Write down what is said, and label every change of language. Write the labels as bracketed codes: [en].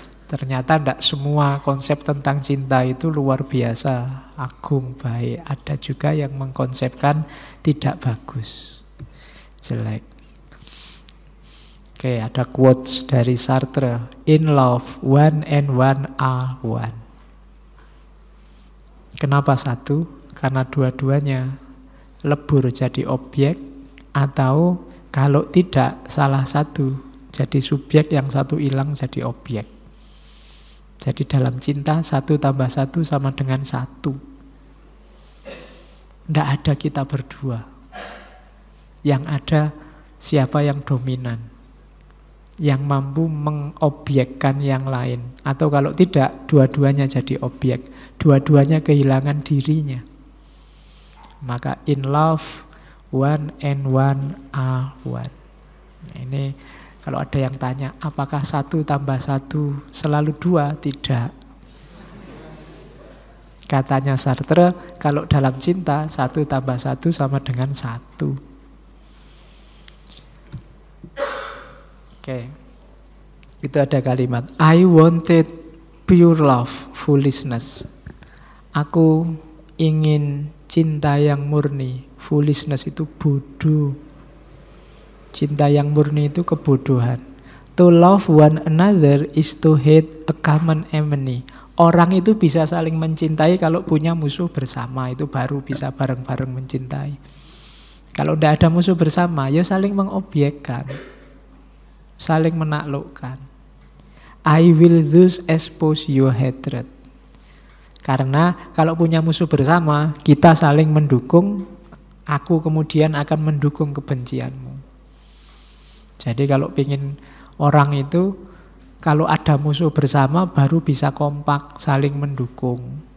[id] Ternyata tidak semua konsep tentang cinta itu luar biasa, agung, baik. Ada juga yang mengkonsepkan tidak bagus, jelek. Oke, ada quotes dari Sartre. [en] In love, one and one are one. [id] Kenapa satu? Karena dua-duanya lebur jadi objek, atau kalau tidak salah satu jadi subjek, yang satu hilang jadi objek. Jadi dalam cinta, satu tambah satu sama dengan satu. Tidak ada kita berdua. Yang ada siapa yang dominan. Yang mampu mengobjekkan yang lain. Atau kalau tidak, dua-duanya jadi objek. Dua-duanya kehilangan dirinya. Maka [en] in love, one and one are one. [id] Ini kalau ada yang tanya, apakah satu tambah satu selalu dua? Tidak. Katanya Sartre, kalau dalam cinta, 1 + 1 = 1. [en] Oke. Okay. [id] Itu ada kalimat, [en] I wanted pure love, foolishness. [id] Aku ingin cinta yang murni, [en] foolishness [id] itu bodoh. Cinta yang murni itu kebodohan. [en] To love one another is to hate a common enemy. [id] Orang itu bisa saling mencintai kalau punya musuh bersama, itu baru bisa bareng-bareng mencintai. Kalau tidak ada musuh bersama, ya saling mengobyekkan, saling menaklukkan. [en] I will thus expose your hatred. [id] Karena kalau punya musuh bersama, kita saling mendukung, aku kemudian akan mendukung kebencianmu. Jadi kalau ingin orang itu, kalau ada musuh bersama baru bisa kompak, saling mendukung.